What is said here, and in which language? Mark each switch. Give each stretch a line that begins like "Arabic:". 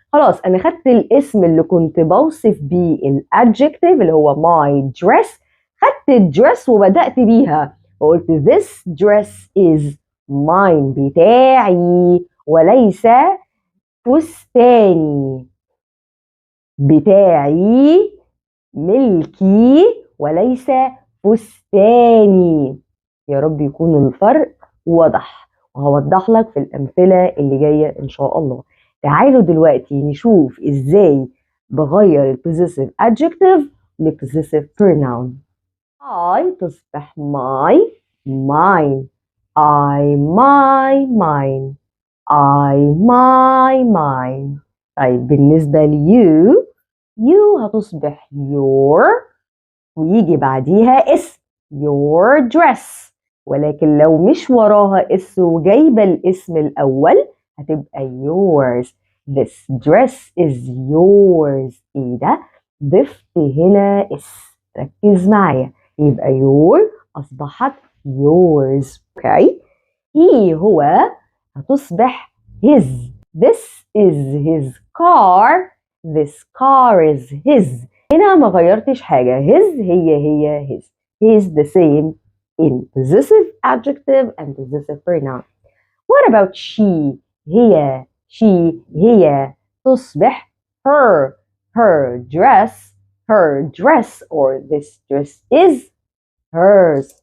Arabic: خلاص أنا خدت الاسم اللي كنت بوصف بيه الادجكتيف اللي هو my dress، خدت الدرس وبدأت بيها وقلت this dress is mine، بتاعي وليس فستاني، بتاعي ملكي وليس فستاني. يا رب يكون الفرق واضح، وهوضح لك في الأمثلة اللي جاية إن شاء الله. تعالوا دلوقتي نشوف إزاي بغير ال possessive adjective ل possessive pronoun.
English: I تصبح my mine. I my mine. I my mine.
Arabic: طيب بالنسبة ليو، you هتصبح your ويجي بعديها اسم your dress، ولكن لو مش وراها اس وجايبة الاسم الأول هتبقى yours.
English: This dress is yours.
Arabic: ايه ده؟ ضفت هنا اس، ركز معايا، يبقى your أصبحت yours. اوكي. he هو هتصبح his.
English: This is his car. This car is his.
Arabic: هنا ما غيرتش حاجة، his هي his.
English: He is the same in possessive adjective and possessive pronoun. What about she؟ هي، هي تصبح her. Her dress or this dress is hers.